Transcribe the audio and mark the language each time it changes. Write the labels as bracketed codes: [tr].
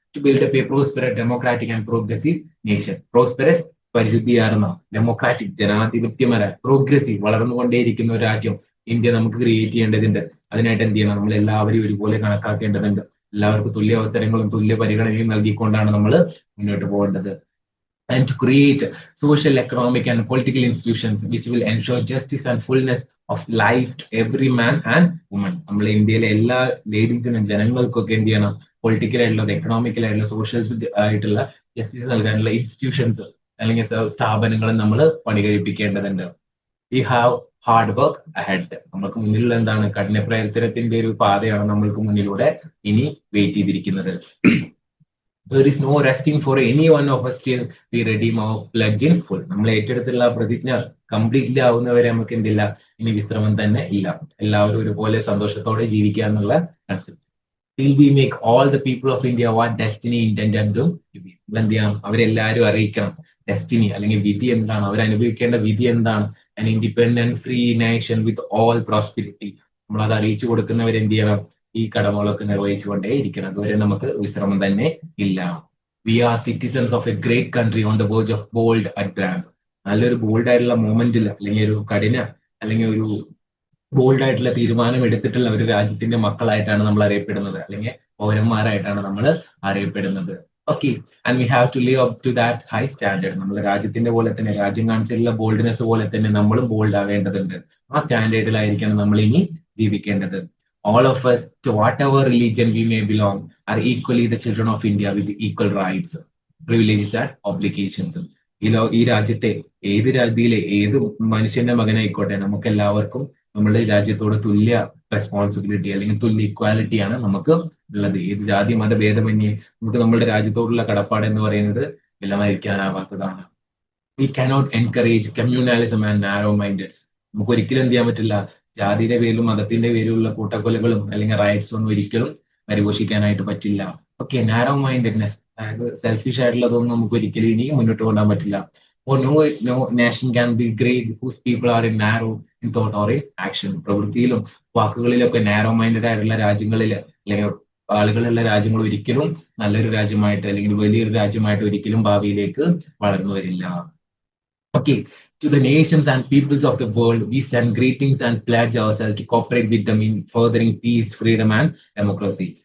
[en] To build a prosperous democratic and progressive nation. [ml] Prosperous പരിശുദ്ധിയാർന്ന, democratic ജനാധിപത്യമര, progressive വളർന്നുകൊണ്ടേയിരിക്കുന്ന ഒരു രാജ്യം India നമുക്ക് create ചെയ്യേണ്ടതുണ്ട്. അതിനായിട്ട് എന്ത് ചെയ്യണം, നമ്മൾ എല്ലാവരെയും ഒരുപോലെ കണക്കാക്കേണ്ടതുണ്ട്. എല്ലാവർക്കും തുല്യ അവസരങ്ങളും തുല്യ പരിഗണനയും നൽകിക്കൊണ്ടാണ് നമ്മൾ മുന്നോട്ട് പോകേണ്ടത്. [en] And to create social, economic and political institutions which will ensure justice and fullness of life to every man and woman. [ml] നമ്മളെ ഇന്ത്യയിലെ എല്ലാ ലേഡീസിനും ജനങ്ങൾക്കൊക്കെ എന്ത് ചെയ്യണം, പൊളിറ്റിക്കൽ ആയിട്ടുള്ള എക്കണോമിക്കൽ ആയിട്ടുള്ള സോഷ്യൽ ആയിട്ടുള്ള ജസ്റ്റിസ് നൽകാനുള്ള ഇൻസ്റ്റിറ്റ്യൂഷൻസ് അല്ലെങ്കിൽ സ്ഥാപനങ്ങൾ നമ്മൾ പണി കഴിപ്പിക്കേണ്ടതുണ്ട്. [en] We have hard work ahead. [ml] നമുക്ക് മുന്നിലുള്ള എന്താണ്, കഠിന പ്രയത്നത്തിന്റെ ഒരു പാതയാണ് നമ്മൾക്ക് മുന്നിലൂടെ ഇനി വെയിറ്റ് ചെയ്തിരിക്കുന്നത്. [en] There is no resting for any one of us till we redeem our pledge in full. [ml] നമ്മൾ ഏറ്റെടുത്തുള്ള പ്രതിജ്ഞ കംപ്ലീറ്റ്ലി ആവുന്നവരെ നമുക്ക് എന്തില്ല, ഇനി വിശ്രമം തന്നെ ഇല്ല. എല്ലാവരും ഒരുപോലെ സന്തോഷത്തോടെ ജീവിക്കുക എന്നുള്ള concept. [en] Till we make all the people of India what destiny intended them to be. [ml] എന്ത് ചെയ്യണം, അവരെല്ലാവരും അറിയിക്കണം ഡെസ്റ്റിനി അല്ലെങ്കിൽ വിധി എന്താണ്, അവരനുഭവിക്കേണ്ട വിധി എന്താണ്. [en] An independent free nation with all prosperity. [ml] നമ്മൾ അത് അറിയിച്ചു കൊടുക്കുന്നവരെന്ത് ചെയ്യണം, ഈ കടമകളൊക്കെ നിർവഹിച്ചുകൊണ്ടേ ഇരിക്കണം. അതുവരെ നമുക്ക് വിശ്രമം തന്നെ ഇല്ല. [en] We are citizens of a great country on the verge of bold advance. [ml] നല്ലൊരു ബോൾഡ് ആയിട്ടുള്ള മൂവ്മെന്റിൽ അല്ലെങ്കിൽ ഒരു കഠിന അല്ലെങ്കിൽ ഒരു ബോൾഡ് ആയിട്ടുള്ള തീരുമാനം എടുത്തിട്ടുള്ള ഒരു രാജ്യത്തിന്റെ മക്കളായിട്ടാണ് നമ്മൾ അറിയപ്പെടുന്നത്, അല്ലെങ്കിൽ പൗരന്മാരായിട്ടാണ് നമ്മൾ അറിയപ്പെടുന്നത്. Okay, [en] And we have to live up to that high standard. [ml] നമ്മൾ രാജ്യത്തിന്റെ പോലെ തന്നെ, രാജ്യം കാണിച്ചിട്ടുള്ള ബോൾഡ്നെസ് പോലെ തന്നെ നമ്മളും ബോൾഡ് ആവേണ്ടതുണ്ട്. ആ സ്റ്റാൻഡേർഡിലായിരിക്കണം നമ്മൾ ഇനി ജീവിക്കേണ്ടത്. [en] All of us, to whatever religion we may belong, are equally the children of India with equal rights, privileges and obligations. [ml] ഈ രാജ്യത്തെ ഏത് രാജ്യത്തിലെ ഏത് മനുഷ്യന്റെ മകനായിക്കോട്ടെ, നമുക്ക് എല്ലാവർക്കും നമ്മുടെ രാജ്യത്തോട് തുല്യ റെസ്പോൺസിബിലിറ്റി അല്ലെങ്കിൽ തുല്യ ഇക്വാലിറ്റിയാണ് നമുക്ക് ഉള്ളത്. ഏത് ജാതി മത ഭേദമന്യേ നമുക്ക് നമ്മുടെ രാജ്യത്തോടുള്ള കടപ്പാട് എന്ന് പറയുന്നത് വിലമതിക്കാനാവാത്തതാണ്. [en] We cannot encourage communalism and narrow mindeds. [ml] നമുക്ക് ഒരിക്കലും എന്ത് ചെയ്യാൻ പറ്റില്ല, ജാതിയുടെ പേരിലും മതത്തിന്റെ പേരിലുള്ള കൂട്ടക്കൊലകളും അല്ലെങ്കിൽ റൈറ്റ്സും ഒന്നും ഒരിക്കലും പരിപോഷിക്കാനായിട്ട് പറ്റില്ല. ഓക്കെ, നാരോ മൈൻഡഡ്നെസ്, അതായത് സെൽഫിഷ് ആയിട്ടുള്ളതൊന്നും നമുക്ക് ഒരിക്കലും ഇനി മുന്നോട്ട് കൊണ്ടുപോകാൻ പറ്റില്ല. [en] Or no nation can be great whose people are in narrow in thought or in action. [ml] പ്രവൃത്തിയിലും വാക്കുകളിലൊക്കെ നാരോ മൈൻഡഡ് ആയിട്ടുള്ള രാജ്യങ്ങളിൽ അല്ലെങ്കിൽ ആളുകളുള്ള രാജ്യങ്ങൾ ഒരിക്കലും നല്ലൊരു രാജ്യമായിട്ട് അല്ലെങ്കിൽ വലിയൊരു രാജ്യമായിട്ട് ഒരിക്കലും ഭാവിയിലേക്ക് വളർന്നു വരില്ല. [en] Okay, to the nations and peoples of the world, we send greetings and pledge ourselves to cooperate with them in furthering peace, freedom and democracy.